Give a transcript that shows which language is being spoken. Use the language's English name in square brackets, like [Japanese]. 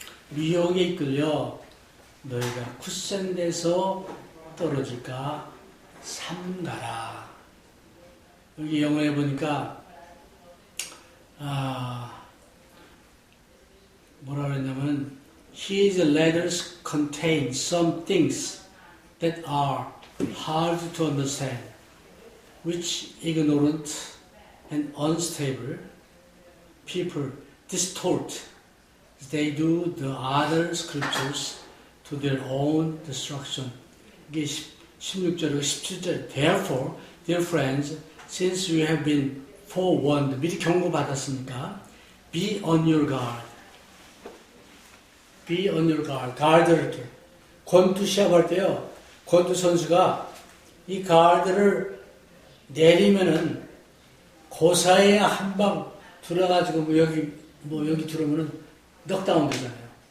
[Korean] 미혹에 이끌려 너희가 굳센 데서 떨어질까 삼가라. 여기 영어에 보니까 뭐라 그랬냐면 [English] His letters contain some things that are hard to understand, which ignorant and unstable people distort as they do the other scriptures to their own destruction. [Korean] 이게 16절과 17절. [English] Therefore, dear friends, since you have been forewarned, [Korean] 미리 경고받았으니까 [English] be on your guard. be on your guard. [Korean] 가드를 이렇게 권투 시합할 때요. 권투 선수가 이 가드를 내리면은 고사에 한 방 들어가지고 여기 들어오면은 넉다운 되잖아요.